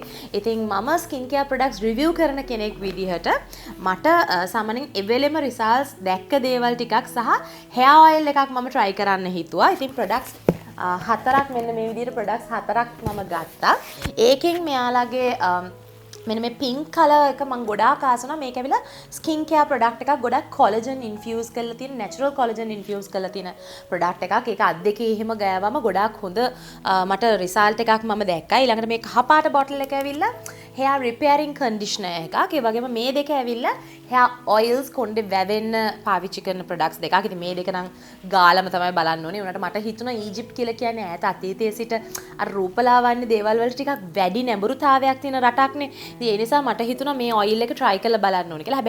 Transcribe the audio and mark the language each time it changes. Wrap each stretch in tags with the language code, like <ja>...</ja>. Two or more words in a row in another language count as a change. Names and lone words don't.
<si>ඉතින් මම</si> <en>skin care products</en> <si>review කරන කෙනෙක් විදිහට මට සාමාන්‍යයෙන් එවෙලෙම results දැක්ක දේවල් ටිකක් සහ</si> <en>hair oil</en> <si>එකක් මම try කරන්න හිතුවා. ඉතින් products හතරක් මෙන්න මේ විදිහට products හතරක් මම ගත්තා. ඒකෙන් මෙයාලගේ මෙන්න මේ</si> <en>pink color</en> <si>එක මම ගොඩාක් ආස වුණා. මේක ඇවිල්ලා</si> <en>skin care product</en> <si>එකක්. ගොඩක්</si> <en>collagen infuse</en> <si>කරලා තියෙන</si> <en>natural collagen infuse</en> <si>කරලා තියෙන product එකක්. ඒක අත් දෙකේ එහෙම ගෑවම ගොඩාක් හොඳ මට result එකක් මම දැක්කා. ඊළඟට මේ කහපාට bottle එක ඇවිල්ලා</si> <en>hair repairing conditioner</en> <si>එකක්. ඒ වගේම මේ දෙක ඇවිල්ලා</si> <en>hair oils</en> <si>කොණ්ඩේ වැවෙන්න පාවිච්චි කරන products දෙකක්. ඉතින් මේ දෙක නම් ගාලම තමයි බලන්න ඕනේ. උනට මට හිතුණා ඊජිප්ත් කියලා කියන්නේ ඈත අතීතයේ සිට අර රූපලාවන්‍ය දේවල් වලට ටිකක් වැඩි නැඹුරුතාවයක් තියෙන රටක්නේ. ඉතින් ඒ නිසා මට හිතුණා මේ oil එක try කරලා බලන්න ඕනේ කියලා.</si>